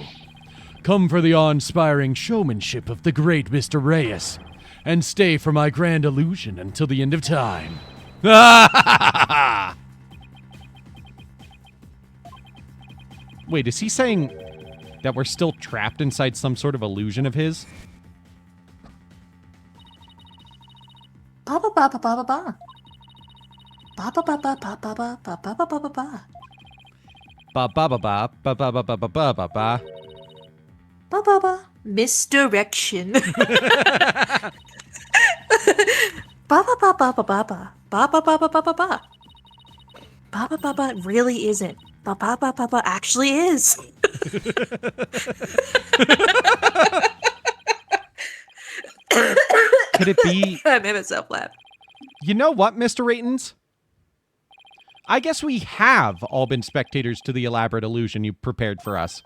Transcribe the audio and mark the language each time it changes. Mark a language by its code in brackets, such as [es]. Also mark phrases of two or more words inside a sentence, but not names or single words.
[en] Come for the awe-inspiring showmanship of the great Mr. Reyes, and stay for my grand illusion until the end of time. Wait, is he saying that we're still trapped inside some sort of illusion of his? Ba ba ba ba ba ba. Ba ba ba ba ba ba ba ba ba ba ba ba. Ba ba ba ba ba ba ba ba ba ba ba ba. Ba ba ba. Misdirection. Ba ba ba ba ba ba ba. Ba ba ba ba ba ba ba. Ba ba ba ba really isn't. Ba ba ba ba ba actually is. Could it be? I made myself laugh. You know what, Mr. Raytons? I guess we have all been spectators to the elaborate illusion you prepared for us.